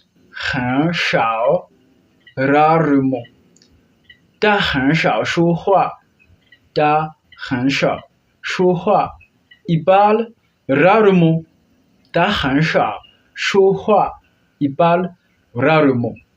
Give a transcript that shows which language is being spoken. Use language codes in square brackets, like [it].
[zh] 很少 rarement. 他很少说话 他很少说话 [fr] il parle rarement. [zh] 他很少说话 [fr] il parle rarement.